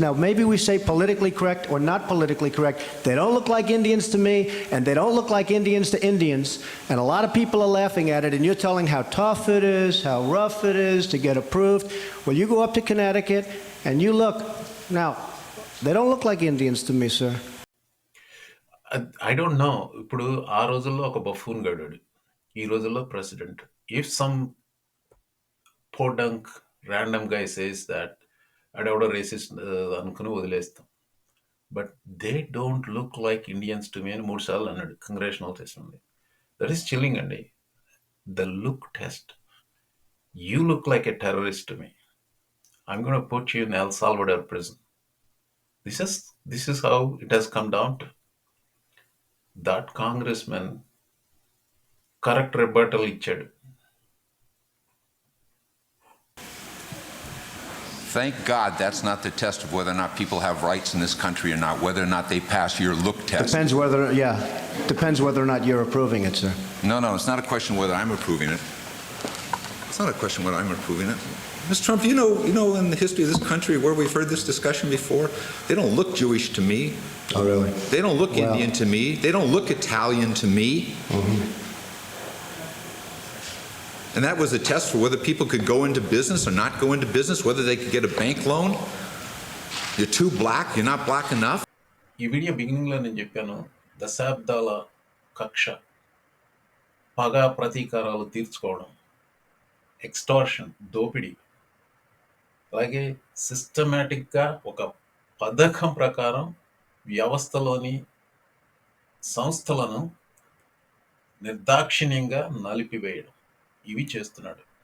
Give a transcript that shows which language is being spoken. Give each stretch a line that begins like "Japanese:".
English: Now, maybe we say politically correct or not politically correct. They don't look like Indians to me, and they don't look like Indians to Indians, and a lot of people are laughing at it, and you're telling how tough it is, how rough it is to get approved. Well, you go up to Connecticut, and you look. Now, they don't look like Indians to me, sir. I don't know.
Telugu: ఇప్పుడు ఆ రోజుల్లో ఒక buffoon గడాడు, ఈ రోజుల్లో president.
English: if some podunk random guy says that
Telugu: అడెవడో racist అనుకుని వదిలేస్తాం.
English: but they don't look like Indians to me
Telugu: అని 3 సార్లు అన్నాడు
English: Congressional test ఉంది. That is chilling అండి. The look test. You look like a terrorist to me. I'm going to put you in El Salvador prison. This is how it has come down to. That congressman correct rebuttal
Telugu: ఇచ్చాడు.
English: Thank God that's not the test of whether or not people have rights in this country or not, whether or not they pass your look test. Depends whether or not you're approving it, sir. No, it's not a question whether I'm approving it. It's not a question whether I'm approving it. Mr. Trump, you know in the history of this country where we've heard this discussion before, they don't look Jewish to me. Oh, really? They don't look Indian to me. They don't look Italian to me. And that was a test for whether people could go into business or not go into business, whether they could get a bank loan. You're too black, you're not black enough.
Telugu: ఈ video బిగినింగ్లో నేను చెప్పాను, దశాబ్దాల కక్ష, పగ ప్రతీకారాలు తీర్చుకోవడం, extortion, దోపిడీ, అలాగే సిస్టమేటిక్గా ఒక పథకం ప్రకారం వ్యవస్థలోని సంస్థలను నిర్దాక్షిణ్యంగా నలిపివేయడం, ఇవి చేస్తున్నాడు.